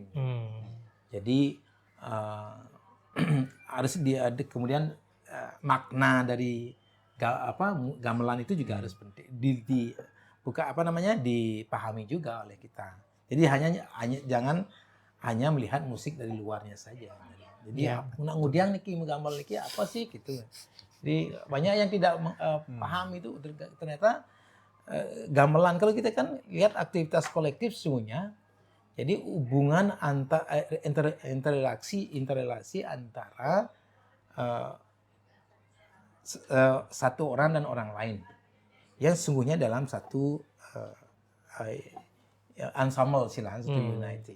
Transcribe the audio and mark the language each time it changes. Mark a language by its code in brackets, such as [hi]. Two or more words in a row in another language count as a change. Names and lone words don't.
[id] Jadi harus kemudian makna dari gamelan itu juga harus penting dipahami juga oleh kita. Jadi jangan hanya melihat musik dari luarnya saja. Jadi [ban] ngudiang niki gamelan niki [id] apa sih gitu. Jadi banyak yang tidak paham itu ternyata gamelan. Kalau kita kan lihat aktivitas kolektif sesungguhnya, jadi hubungan interrelasi antara satu orang dan orang lain yang sesungguhnya dalam satu ensemble satu unity.